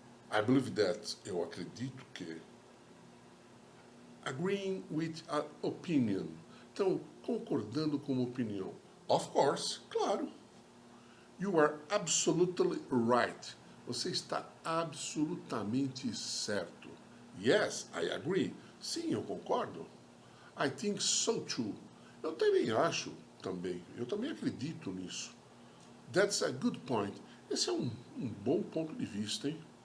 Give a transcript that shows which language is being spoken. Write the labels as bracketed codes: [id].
[en] I believe that, [pt] eu acredito que. [en] Agreeing with an opinion. [pt] Então, concordando com uma opinião. [en] Of course, claro. You are absolutely right. [pt] Você está absolutamente certo. [en] Yes, I agree. [pt] Sim, eu concordo. [en] I think so too. [pt] Eu também acho, eu também acredito nisso. [en] That's a good point. [pt] Esse é um bom ponto de vista, hein?